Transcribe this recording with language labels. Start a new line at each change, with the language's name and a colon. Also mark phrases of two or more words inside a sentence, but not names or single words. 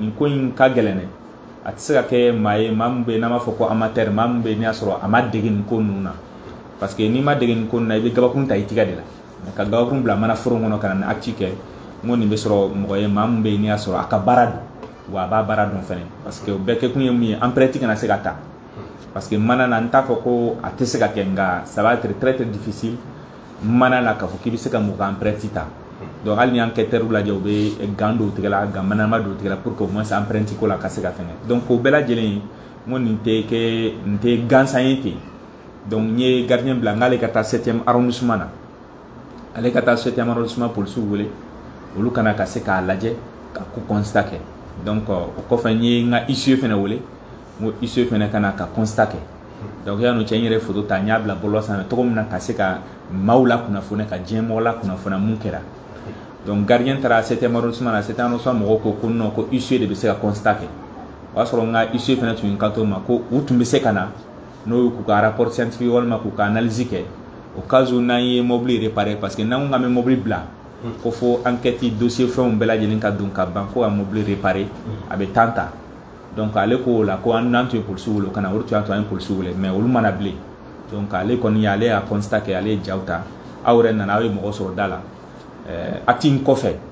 Bambara: nin ko in ka gɛlɛn dɛ a tɛ se ka kɛ maa ye maa min bɛ yen n'an b'a fɔ ko amateur maa min bɛ yen n'i y'a sɔrɔ a ma dege nin ko ninnu na
French: parce que
Bambara: n'i ma dege nin ko ninnu na i bɛ gabakurun ta i tigɛ de la mais ka gabakurun bila manafurun kɔnɔ ka na nin acte kɛ n ko nin bɛ sɔrɔ mɔgɔ ye maa min bɛ yen n'i y'a sɔrɔ a ka baara don wa a b'a baara dɔn fɛnɛ
French: parce que
Bambara: o bɛɛ kɛ kun ye mun ye empreinte kana se ka ta
French: parce que
Bambara: mana na n t'a fɔ ko a tɛ se ka kɛ nka
French: ça va être très très difficile
Bambara: mana la k'a fɔ k'i bɛ se ka mɔgɔ ka empreinte ta donc hali ni enquêteur lajɛ u bɛ gan don tigɛ la gan manama don tigɛ la
French: pour que au moins
Bambara: empreinte ko la ka se ka fɛngɛ donc o bɛɛ lajɛlen n ko nin tɛ gansan ye ten donc n ye gardien bila n k'ale ka taa 7e arrondissement na ale ka taa 7e arrondissement policiers wele olu kana ka se k'a lajɛ ka ko constat kɛ donc o kɔfɛ n ye n ka huissier fɛnɛ wele n ko huissier fɛnɛ kana ka constat kɛ donc yanni cɛ n yɛrɛ photo ta n y'a bila bɔlɔlɔ sanfɛ cogo min na ka se ka maaw la kunnafoniya ka diɲɛ mɔgɔ la kunnafoniya mun kɛra donc gardien taara 7e arrondissement na 7e arrondissement mɔgɔw ko non ko huissier de bɛ se ka constat kɛ o y'a sɔrɔ n ka huissier fɛnɛ tun ye n kanto ma ko u tun bɛ se ka na n'o ye k'u ka
French: rapport scientifique
Bambara: walima k'u ka analyse kɛ
French: au cas où
Bambara: n'an ye mobili réparé
French: parce que
Bambara: n'an ko k'an bɛ mobili bila ko fo
French: enquête dossier
Bambara: fɛnw bɛɛ lajɛlen ka don ka ban fo ka mobili réparé a bɛ temps ta donc ale ko o la ko n'an tun ye polisiw wele o kana o de tun y'a to an ye polisiw wele mais olu mana bilen donc ale kɔni ale y'a constat kɛ ale ye jaw ta aw yɛrɛ nana aw ye mɔgɔ sɔrɔ da la acte in kɔfɛ